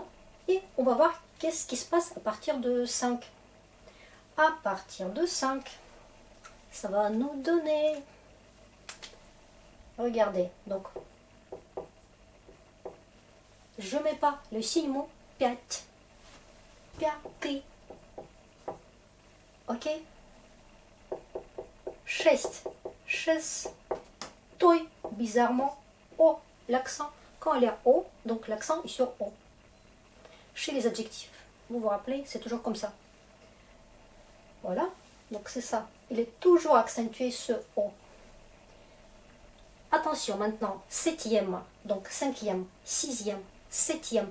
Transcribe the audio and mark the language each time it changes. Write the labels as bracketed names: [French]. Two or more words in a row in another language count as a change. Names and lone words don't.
[French] Et on va voir qu'est-ce qui se passe à partir de 5. À partir de 5, ça va nous donner... Regardez, donc, je ne mets pas le signe mot [Russian] пять, пятый, [French] ok, [Russian] шесть, шестой, [French] bizarrement, O, l'accent, quand il y a O, donc l'accent est sur O. Chez les adjectifs, vous vous rappelez, c'est toujours comme ça. Voilà, donc c'est ça, il est toujours accentué ce O. Attention maintenant, septième, donc cinquième, sixième, septième.